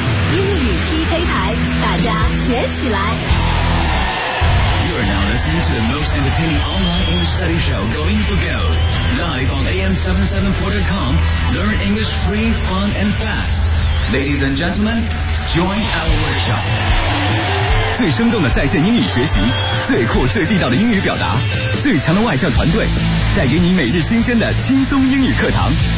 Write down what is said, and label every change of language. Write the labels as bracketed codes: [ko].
[zh] 英语 PK 台，大家学起来。 [en] We're now listening to the most entertaining online English study show, Going for Gold. Live on am774.com, learn English free, fun, and fast. Ladies and gentlemen, join our workshop. [zh] 最生动的在线英语学习，最酷最地道的英语表达，最强的外教团队，带给你每日新鲜的轻松英语课堂。